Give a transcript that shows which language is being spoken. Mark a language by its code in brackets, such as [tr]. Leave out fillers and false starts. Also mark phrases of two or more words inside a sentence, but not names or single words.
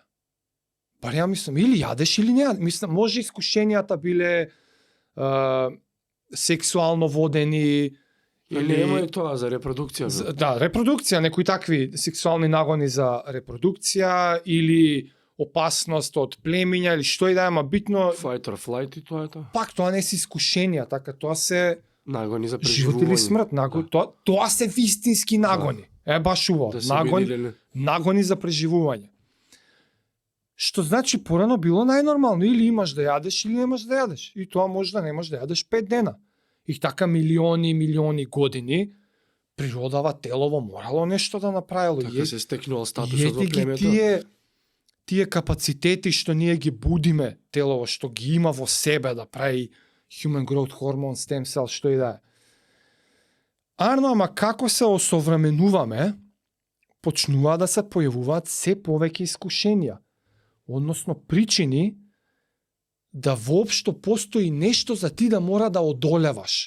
[mk] Бар ја мислам, или јадеш или не јадеш. Мислам, може искушенијата биле сексуално водени, Или нема и тоа за репродукција. Да, репродукција, некои такви сексуални нагони за репродукција или опасност од племиња или што и да е, ама битно [en] Fight or flight [mk] и тоа е тоа. пак тоа не се искушенија, така тоа се Нагони за живот преживување. или смрт, тоа се вистински нагони. Е баш уво, Да се види или не. нагони за преживување. Што значи порано било најнормално, или имаш да јадеш или немаш да јадеш. И тоа може да немаш да јадеш 5 дена. И така милиони години природава телово морало нешто да направило. Така се стекнувал статусот во Једи ги племето. тие капацитети што ние ги будиме телово, што ги има во себе да прави [en] human growth hormone, stem cell, [mk] што и да е. Арно, ама како се осовременуваме, почнува да се појавуваат се повеќе искушенија, односно причини да воопшто постои нешто за ти да мора да одолеваш.